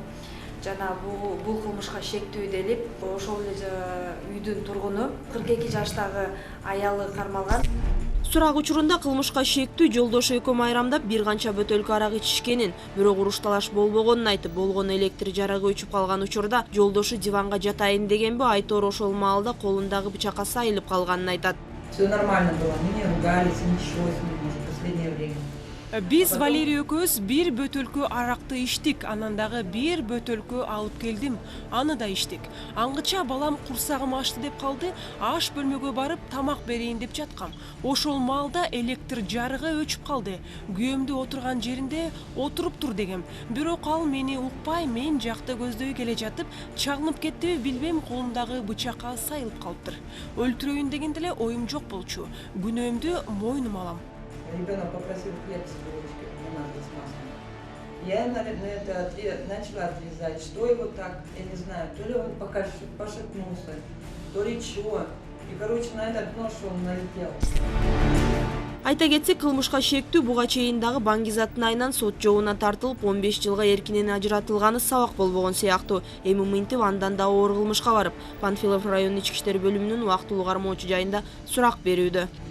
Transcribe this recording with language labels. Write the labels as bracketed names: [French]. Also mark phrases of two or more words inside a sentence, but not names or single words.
[Kyrgyz] Жана бул кылмышка шектүү делип, ошол эле үйдүн тургуну 42 жаштагы аялы кармалган. Сурак учурунда кылмышка шектүү жолдошу экөө майрамдап бир канча бөтөлкө арак ичишкенин, бирок уруш талаш болбогонун айтып, болгон электр жарыгы өчүп калган учурда жолдошу диванга жатайын дегенби, айтор ошол маалда колундагы бычакка сайылып калганын айтат. [Russian] Все нормально было, мы не ругались, ничего, может, в последнее время. [Kyrgyz] Биз Валерий экөөбүз бир бөтөлкө аракты иштик, анан дагы бир бөтөлкө алып келдим, аны да иштик. Аңгыча балам курсагым ачты деп калды, аш бөлмөгө барып тамак берейин деп жаткам. Ошол маалда электр жарыгы өчүп калды. Күйөөмдү отурган жеринде отуруп тур дегем. Бирок ал мени укпай, мен жакты көздөй келе жатып, чагынып кеттиби билбейм, колумдагы бычакка сайылып калыптыр. Өлтүрөйүн дегенде эле оюм жок болчу. Күнөөмдү мойнума алам. [Russian] Ребенок попросил хлеб с булочкой, бумажной с маслом. Я на это начала отрезать, что его так, я не знаю, то ли он пока пошатнулся, то ли чего. И, короче, на этот нож он налетел. [Kyrgyz] Айта кетсек, кылмышка шектүү буга чейин дагы Баңгизаттын айынан сот жообуна тартылып 15 жылга эркинен ажыратылганы сабак болбогон сыяктуу. Эми мынтип андан да оор кылмышка барып, Панфилов районунун ички иштер бөлүмүнүн убактылуу кармоочу жайында сурак берүүдө.